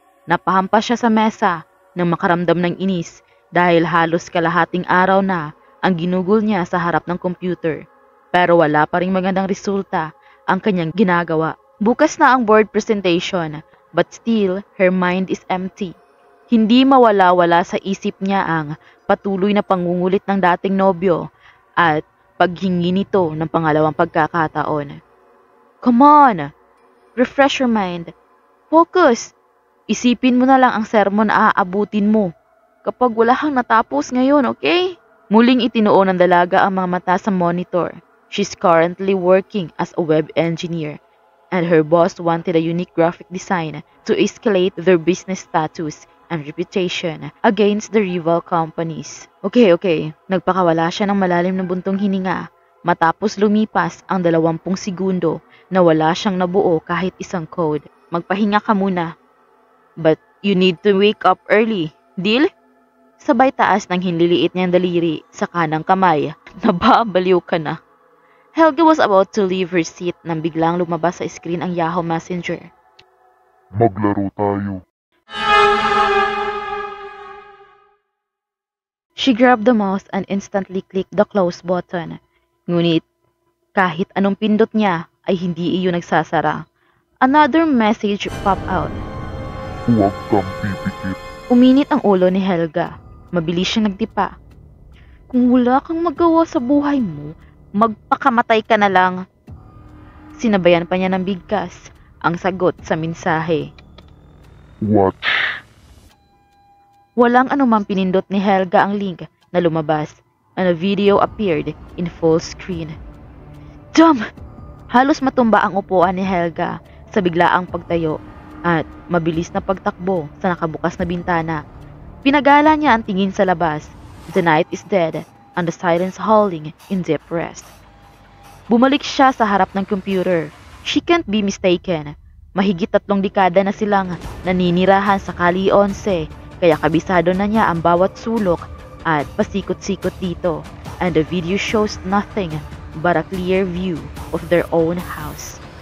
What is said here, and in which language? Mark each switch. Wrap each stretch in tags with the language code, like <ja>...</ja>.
<tl>Napahampas siya sa mesa nang makaramdam ng inis dahil halos kalahating araw na ang ginugol niya sa harap ng computer. Pero wala pa ring magandang resulta ang kanyang ginagawa. Bukas na ang</tl> <en>board presentation, but still her mind is empty.</en> <tl>Hindi mawala-wala sa isip niya ang patuloy na pangungulit ng dating nobyo at paghingi nito ng pangalawang pagkakataon.</tl> <en>Come on! Refresh your mind. Focus!</en> <tl>Isipin mo na lang ang sermon na aabutin mo kapag wala kang natapos ngayon, okay? Muling itinuon ng dalaga ang mga mata sa monitor.</tl> <en>She's currently working as a web engineer, and her boss wanted a unique graphic design to escalate their business status and reputation against the rival companies. Okay.</en> <tl>Nagpakawala siya ng malalim na buntong hininga matapos lumipas ang 20 segundo na wala siyang nabuo kahit isang code. Magpahinga ka muna.</tl> <en>But you need to wake up early. Deal?</en> <tl>Sabay taas ng hinliliit niyang daliri sa kanang kamay. Nababaliw ka na.</tl> <en>Helga was about to leave her seat</en> <tl>nang biglang lumabas sa screen ang</tl> <en>Yahoo Messenger.</en> <tl>Maglaro tayo.</tl> <en>She grabbed the mouse and instantly clicked the close button.</en> <tl>Ngunit kahit anong pindot niya ay hindi iyon nagsasara.</tl> <en>Another message popped out.</en> <tl>Huwag kang pipikit. Uminit ang ulo ni Helga. Mabilis siyang nagtipa. Kung wala kang magawa sa buhay mo, magpakamatay ka na lang. Sinabayan pa niya ng bigkas ang sagot sa mensahe.</tl> <en>Watch.</en> <tl>Walang anumang pinindot ni Helga ang link na lumabas</tl> <en>and a video appeared in full screen. Damn!</en> <tl>Halos matumba ang upuan ni Helga sa biglaang pagtayo at mabilis na pagtakbo sa nakabukas na bintana. Pinagala niya ang tingin sa labas.</tl> <en>The night is dead and the silence howling in deep rest.</en> <tl>Bumalik siya sa harap ng computer.</tl> <en>She can't be mistaken.</en> <tl>Mahigit 3 dekada na silang naninirahan sa Kali 11, kaya kabisado na niya ang bawat sulok at pasikot-sikot dito,</tl> <en>and the video shows nothing but a clear view of their own house.</en>